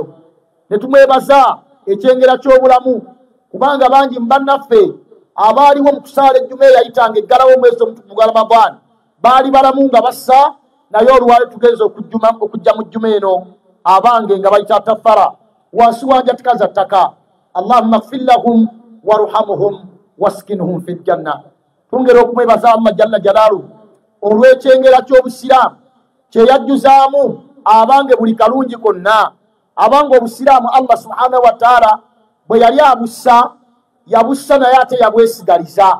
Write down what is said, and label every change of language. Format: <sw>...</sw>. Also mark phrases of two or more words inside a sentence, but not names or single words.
<lg>Ne tumwebaza ekyengera ky'obulamu, kubanga bangi mu bannaffe abaaliwo mu kusaala ejjuma eyayitanga eggalawo omwezi omutukuvu gwa Ramadaan baali balamu nga bassa, naye olwaleero tugenze okujja mu jjuma eno abange nga bayita tafara wansi wanjatika za ttaka.</lg> <ar>اللهم اغفر لهم وارحمهم وأسكنهم في الجنة.</ar> <lg>Tungera okumwebaza Allah</lg> <ar>جل جلاله</ar> <lg>olw'ekyengera ky'obusiraamu kyeyajjuzaamu abange buli kalungi konna. Abange obusiraamu Allah</lg> <ar>سبحانه وتعالى</ar> <lg>bwe yali abussa, yabussa naye ate yabwesigaliza.</lg>